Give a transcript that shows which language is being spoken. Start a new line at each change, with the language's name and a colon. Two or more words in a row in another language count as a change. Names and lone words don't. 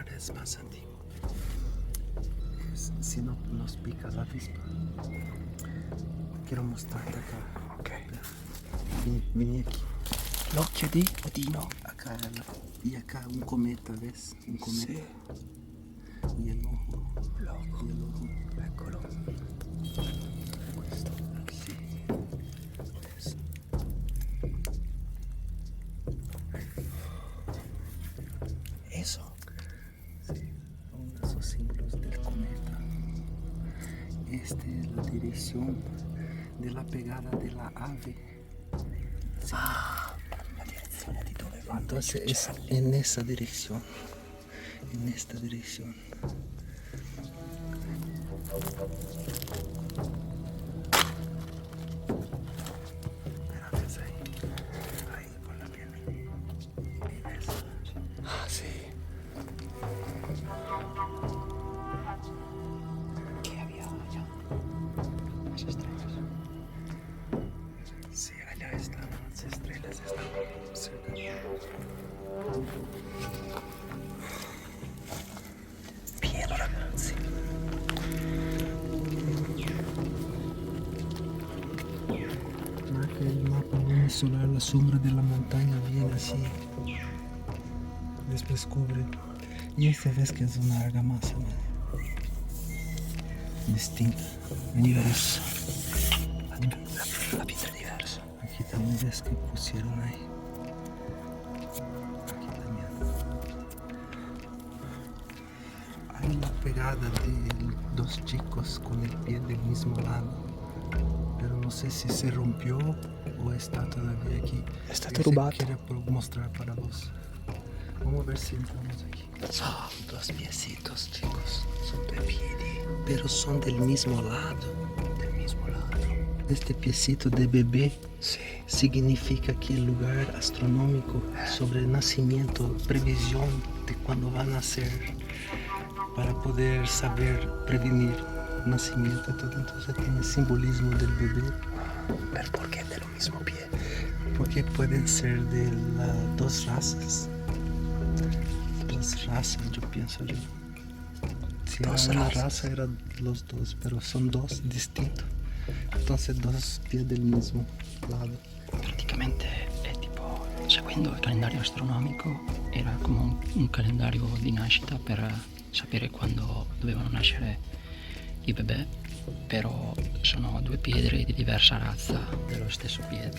Spanish: es más antiguo. Si no nos pica la avispa, quiero mostrarte acá.
Italian: Ok. Vieni aquí. L'occhio di Odino.
Spanish: Acá, y acá un cometa, ¿ves? Un cometa.
Italian: Sì.
Spanish: Y el ojo. Loco. Y el ojo.
Italian: Eccolo. Questo.
Spanish: Sí. ¿Ves? Eso. Sí, son esos símbolos del cometa. Esta es la dirección de la pegada de la ave. Sí.
Italian: La direzione di dove vanno.
Spanish: Entonces es en esa dirección. En esta dirección. Mira, ves ahí. Ahí por la piel. ¿Y ves? Ah, sì. Che había allá? Las estrellas. Sí, allá están las estrellas, están cerca.
Italian: Pieno, ragazzi.
Spanish: Marca el mapa lunisolar, la sombra de la montaña viene así. Después cubre. Y esta vez que es una argamasa, ¿no? Distinta.
Italian: Diversa. La pietra è diversa.
Spanish: Aquí también ves que pusieron ahí. Aquí también. Hay la pegada de dos chicos con el pie del mismo lado. Pero no sé si se rompió o está todavía aquí.
Italian: È stato
Spanish: Ese
Italian: rubato.
Spanish: quiere mostrar para vos. Vamos a ver si entramos aquí. Son dos piecitos, chicos. Son de piedi, pero son del mismo lado. Del mismo lado. Este piecito de bebé
Italian: Sì.
Spanish: significa que el lugar astronómico sobre el nacimiento, previsión de cuándo va a nacer, para poder saber prevenir el nacimiento y todo. Entonces tiene simbolismo del bebé,
Italian: Per perché dello
Spanish: mismo pie? porque pueden ser de las dos razas. Dos razas, yo pienso yo. Si Dos era una razas. raza, eran los dos, pero son dos distintos. Entonces dos pies del mismo lado.
Italian: Praticamente è tipo, seguendo il calendario astronomico, era come un calendario di nascita per sapere quando dovevano nascere i bebè, però sono due pietre di diversa razza dello stesso piede